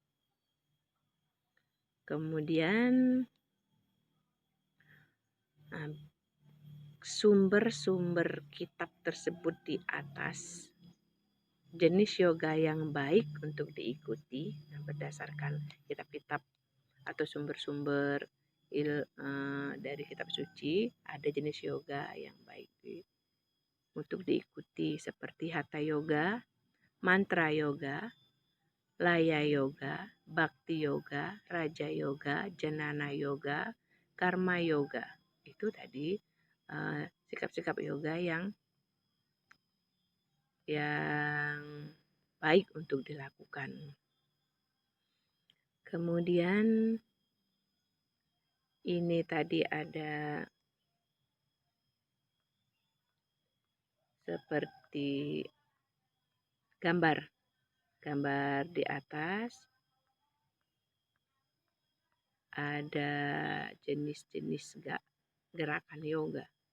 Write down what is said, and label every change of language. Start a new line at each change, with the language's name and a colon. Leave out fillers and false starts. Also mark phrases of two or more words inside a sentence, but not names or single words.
Indonesian: Kemudian sumber-sumber kitab tersebut di atas, jenis yoga yang baik untuk diikuti berdasarkan kitab-kitab atau sumber-sumber dari kitab suci. Ada jenis yoga yang baik untuk diikuti seperti Hatha Yoga, Mantra Yoga, Laya Yoga, Bhakti Yoga, Raja Yoga, Jnana Yoga, Karma Yoga. Itu tadi sikap-sikap yoga yang baik untuk dilakukan. Kemudian ini tadi ada seperti gambar di atas, ada jenis-jenis gerakan yoga.